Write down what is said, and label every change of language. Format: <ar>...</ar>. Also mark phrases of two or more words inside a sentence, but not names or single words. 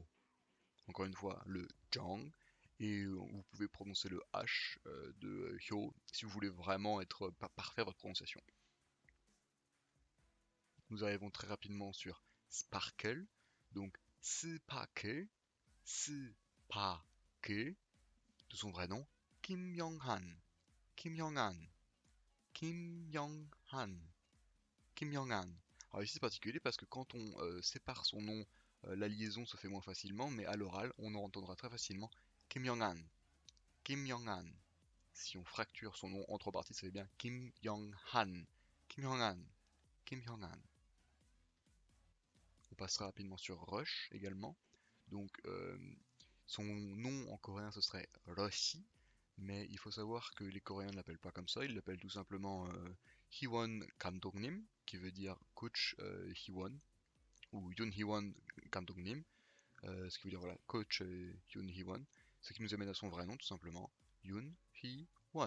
<fr>Encore une fois, le Jang, et vous pouvez prononcer le H de Hyo si vous voulez vraiment être parfait à votre prononciation. Nous arrivons très rapidement sur Sparkle, donc Sparkle, Sparkle, de son vrai nom, Kim Young-han. Kim Young-han. Kim Young-han. Kim Young-han. Alors ici c'est particulier parce que quand on sépare son nom, la liaison se fait moins facilement, mais à l'oral, on en entendra très facilement Kim Young-han. Kim Young-han. Si on fracture son nom en trois parties, ça fait bien Kim Young-han. Kim Young-han. Kim Young-han. On passera rapidement sur Rush également. Donc son nom en coréen ce serait Rushi, mais il faut savoir que les Coréens ne l'appellent pas comme ça, ils l'appellent tout simplement Hiwon Kamdongnim, qui veut dire coach Hiwon, ou Yoon Hiwon Kamdongnim, ce qui veut dire voilà, coach Yoon Hiwon, ce qui nous amène à son vrai nom tout simplement, Yoon Hee-won.</fr>